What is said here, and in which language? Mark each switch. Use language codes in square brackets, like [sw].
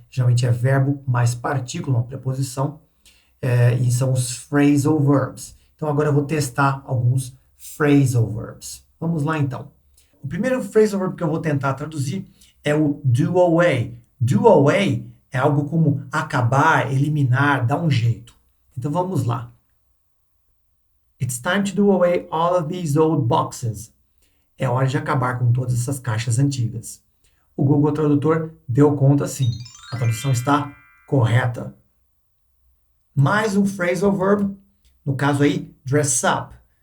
[pt] Geralmente é verbo mais partícula, uma preposição, e são os phrasal verbs. Então agora eu vou testar alguns phrasal verbs. Vamos lá então. O primeiro phrasal verb que eu vou tentar traduzir é o do away. Do away é algo como acabar, eliminar, dar um jeito. Então vamos lá. [en] It's time to do away all of these old boxes. [pt] É hora de acabar com todas essas caixas antigas. O Google Tradutor deu conta sim. A tradução está correta. Mais um phrasal verb, no caso aí, dress up.